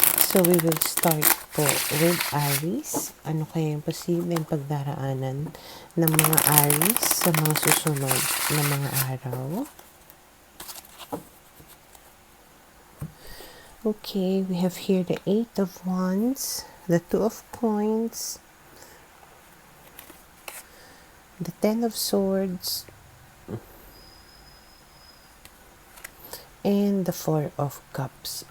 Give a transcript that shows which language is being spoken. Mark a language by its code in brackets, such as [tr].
[en] So, we will start po with Aries. [tl] Ano kaya yung posibleng pagdaraanan ng mga Aries sa mga susunod na mga araw? [en] Okay, we have here the Eight of Wands, the Two of Coins, the Ten of Swords, and the Four of Cups.